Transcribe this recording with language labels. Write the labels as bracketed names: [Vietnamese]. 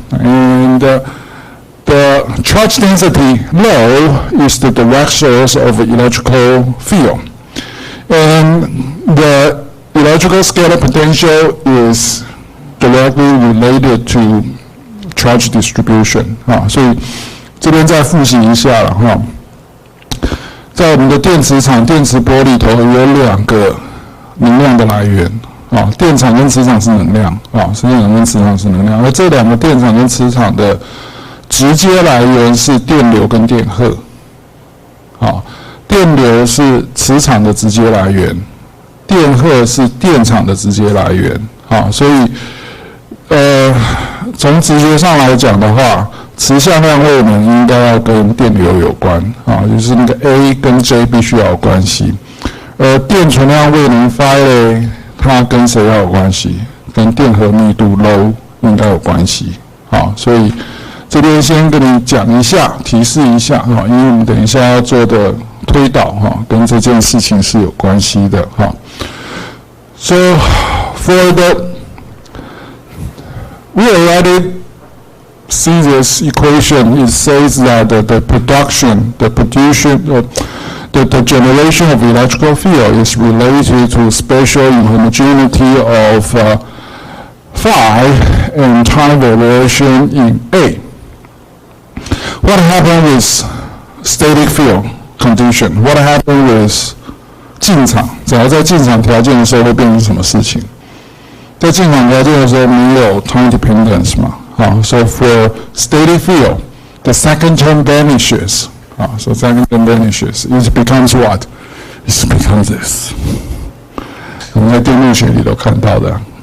[English] And the charge density rho is the direct source of electrical field. And the electrical scalar potential is directly related to charge distribution. [Chinese] 所以这边再复习一下了哈。在我们的电磁场、电磁波里头有2个能量的来源。电场跟磁场是能量，电场跟磁场是能量，而这2个电场跟磁场的直接来源是电流跟电荷。电流是磁场的直接来源，电荷是电场的直接来源。所以从直觉上来讲的话，磁向量位能应该要跟电流有关，就是那个 A 跟 J 必须要有关系，而电存量位能 phi 它跟谁要有关系？跟电荷密度 ρ 应该有关系。所以这边先跟你讲一下，提示一下，因为我们等一下要做的推导跟这件事情是有关系的。 [English] So for we already see this equation. It says that the generation of electrical field is related to spatial inhomogeneity of phi and time variation in A. What happened with static field condition? What happened with 进场？ [Chinese] 只要在进场条件的时候会变成什么事情？在进场条件的时候没有 time dependence 嘛？ [English] So for static field, the second term vanishes. So second term vanishes. It becomes what? It becomes this. [Chinese] 我们在电路学里都看到的。